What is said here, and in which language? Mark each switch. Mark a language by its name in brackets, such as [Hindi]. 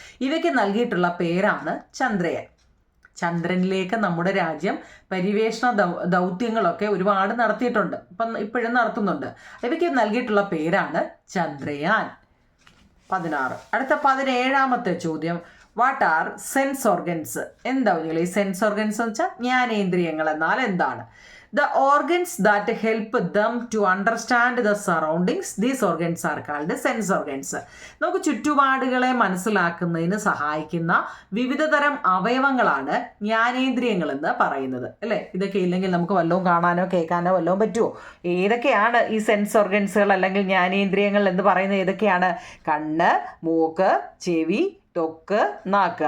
[Malayalam] ഇവയ്ക്ക് നൽകിയിട്ടുള്ള പേരാണ് ചന്ദ്രയാൻ. ചന്ദ്രനിലേക്ക് നമ്മുടെ രാജ്യം പരിവേഷണ ദൗത്യങ്ങളൊക്കെ ഒരുപാട് നടത്തിയിട്ടുണ്ട്, ഇപ്പോഴും നടത്തുന്നുണ്ട്. ഇവയ്ക്ക് നൽകിയിട്ടുള്ള പേരാണ് ചന്ദ്രയാൻ. 16. അടുത്ത 17ാമത്തെ ചോദ്യം, [English] What are sense organs? [Malayalam] എന്താ ഈ സെൻസ് ഓർഗൻസ് എന്ന് വെച്ചാൽ ജ്ഞാനേന്ദ്രിയങ്ങൾ എന്നാൽ എന്താണ്? [English] The organs that help them to understand the surroundings, these organs are called sense organs. [Malayalam] നമുക്ക് ചുറ്റുപാടുകളെ മനസ്സിലാക്കുന്നതിന് സഹായിക്കുന്ന വിവിധ തരം അവയവങ്ങളാണ് ജ്ഞാനേന്ദ്രിയങ്ങൾ എന്ന് പറയുന്നത് അല്ലേ? ഇതൊക്കെ ഇല്ലെങ്കിൽ നമുക്ക് വല്ലതും കാണാനോ കേൾക്കാനോ വല്ലതും പറ്റുമോ? ഏതൊക്കെയാണ് ഈ സെൻസ് ഓർഗൻസുകൾ അല്ലെങ്കിൽ ജ്ഞാനേന്ദ്രിയങ്ങൾ എന്ന് പറയുന്നത്? ഏതൊക്കെയാണ്? കണ്ണ്, മൂക്ക്, ചെവി, ത്വക്ക്, നാക്ക്.